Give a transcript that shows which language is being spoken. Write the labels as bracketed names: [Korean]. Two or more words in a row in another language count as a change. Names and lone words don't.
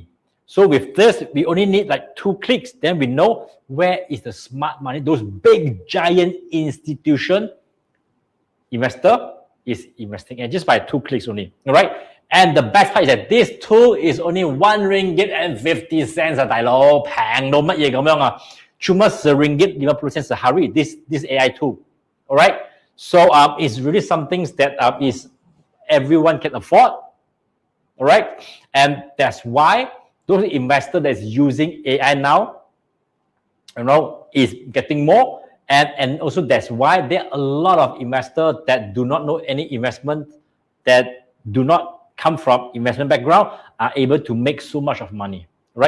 [English] So with this, we only need like 2 clicks. Then we know where is the smart money. Those big, giant institution investor is investing in just by 2 clicks only. All right. And the best part is that this tool is only 1 ringgit and 50 cents. [Cantonese] 大佬平到乜嘢咁樣啊？ [Malay] Cuma 10 ringgit 50 sen sehari. [English] This AI tool. All right. So it's really something that is everyone can afford. All right. And that's why those investors that's using AI now, is getting more. And also that's why there are a lot of investors that do not know any investment, that do not come from investment background, are able to make so much of money, right?